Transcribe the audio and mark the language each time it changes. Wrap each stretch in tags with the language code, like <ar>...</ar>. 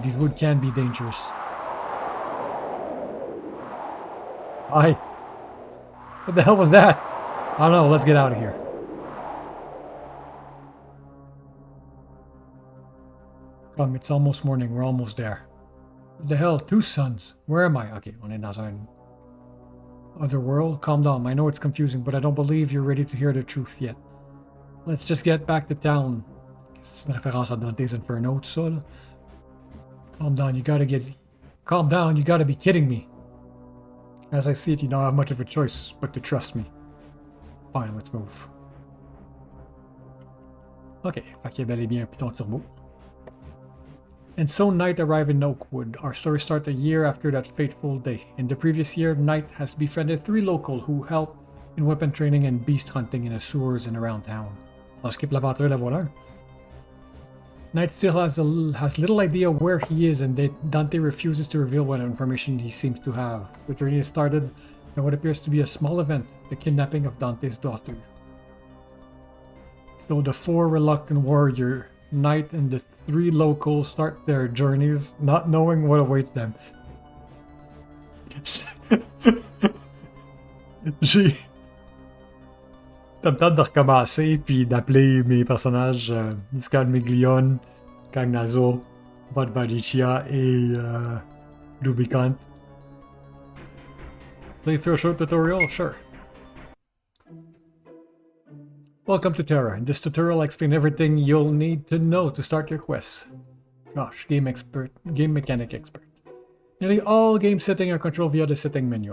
<en>These wood can be dangerous. Hi. What the hell was that? I don't know. Let's get out of here. Come, it's almost morning. We're almost there. What the hell? 2 suns. Where am I?</en> <fr>Okay, on est dans un</fr> <en>other world. Calm down. I know it's confusing, but I don't believe you're ready to hear the truth yet. Let's just get back to town.</en> <fr>C'est une référence à Dante's Inferno, tout ça, là.</fr> <en>Calm down. Calm down. You gotta be kidding me. As I see it, you don't have much of a choice but to trust me. Fine, let's move.</en> <fr>Okay, fait qu'il y a bel et bien un piton turbo.</fr> <en>And so Knight arrived in Oakwood. Our story starts a year after that fateful day. In the previous year, Knight has befriended 3 locals who help in weapon training and beast hunting in the sewers and around town. I'll skip</en> <fr>l'aventure, la voilà.</fr> <en>Knight still has little idea where he is, and Dante refuses to reveal what information he seems to have. The journey has started in what appears to be a small event, the kidnapping of Dante's daughter. So the 4 reluctant warriors, Knight and the 3 locals start their journeys, not knowing what awaits them.</en> <fr>J'ai... T'as peut-être de recommencer puis d'appeler mes personnages Scarmiglione, Cagnazo, Badvadicia et Rubicant.</fr> <en>Play through a short tutorial? Sure. Welcome to Terra. In this tutorial I explain everything you'll need to know to start your quests. Gosh, game mechanic expert. Nearly all game settings are controlled via the setting menu.</en>